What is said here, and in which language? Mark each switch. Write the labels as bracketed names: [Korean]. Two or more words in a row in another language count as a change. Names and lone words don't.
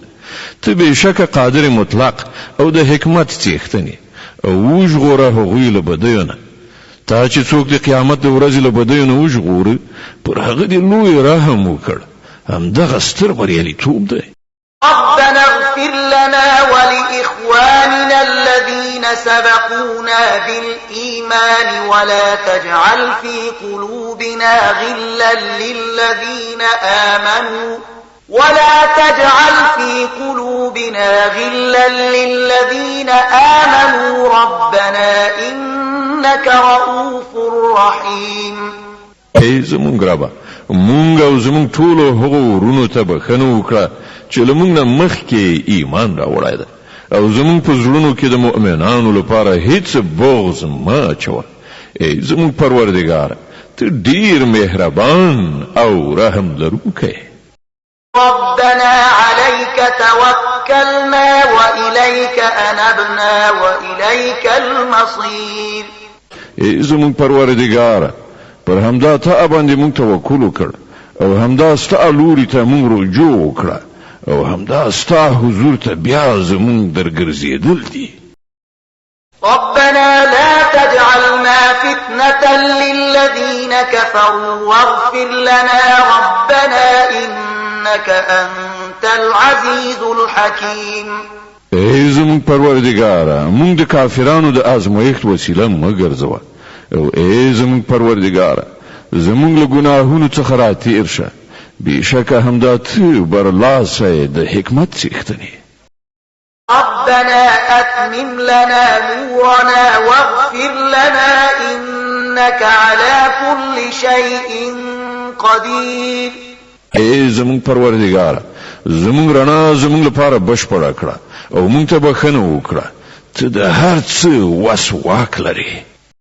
[Pashto] ته به شک قادر مطلق او د حکمت څښتنی او وژغوره هغه له بدیونه تا چې څوک د قیامت د ورځې له بدیونه وژغوره پر هغه دی لوی رحم وکړ. همدغه ستر بریالیتوب دی. [Arabic] ربنا اغفر لنا ولإخواننا الذين سبقونا بالإيمان ولا تجعل في قلوبنا غلا للذين آمنوا ربنا إنك رؤوف رحيم. [Pashto] ای زمون ګرابا مونږ او زمونږ ټولو هغو ورونو ته بخښنه وکړه چې له مونږ نه مخکې ایمان راوړی ده او زمونږ په زړونو کې د مؤمنانو لپاره هیڅ بغض مه اچوه. ای زمونږ پروردګار ته ډیر مهربان او رحم لرونکی. [Arabic] ربنا عليك توكلنا وإليك أنبنا وإليك المصير. [Pashto] ای زمونږ پروردګار پر همدا ته باندې مونږ توکل وکړ او همدا ستا لوري ته مونږ رجوع وکړه او همدا ستا حضور ته بیا زمونږ درګرځېدل دي. [Arabic] ربنا لا تجعلنا فتنة للذين كفروا واغفر لنا ربنا إنك أنت العزيز الحكيم. [Pashto] ای زمونږ پروردګار مونږ د کافرانو د آزمایښت وسیله مه ګرځوه او ای زمونږ پروردګار زمونږ له ګناهونو څخه راتېر شه بېشکه همدا ته برلاسی د حکمت څښتنې. [Arabic] ربنا أتمم لنا نورنا واغفر لنا إنك على كل شيء قدير. [Pashto] ای زمونږ پروردګار زمونږ رڼا زمونږ لپاره بشپړه کړه او مونږ ته بخښنه وکړه ته د هر څه وس واک لرې.